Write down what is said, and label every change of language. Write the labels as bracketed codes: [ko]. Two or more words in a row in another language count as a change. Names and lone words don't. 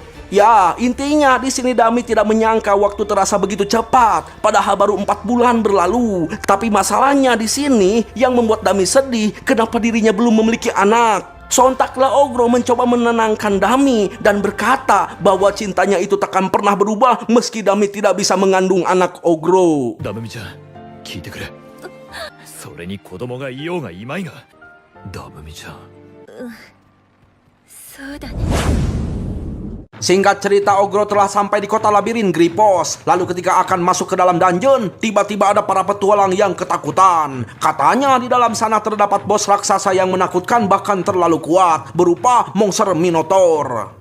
[id] Ya, intinya di sini Dami tidak menyangka waktu terasa begitu cepat, padahal baru 4 bulan berlalu. Tapi masalahnya di sini yang membuat Dami sedih, kenapa dirinya belum memiliki anak. Sontaklah Ogro mencoba menenangkan Dami dan berkata bahwa cintanya itu takkan pernah berubah meski Dami tidak bisa mengandung anak Ogro. [ja] ダムミちゃん聞いてくれ。それに子供がいようがいまいが、ダムミちゃん。そうだね [id] Singkat cerita, Ogro telah sampai di kota labirin Gripos. Lalu ketika akan masuk ke dalam dungeon, tiba-tiba ada para petualang yang ketakutan. Katanya di dalam sana terdapat bos raksasa yang menakutkan bahkan terlalu kuat, berupa monster Minotaur.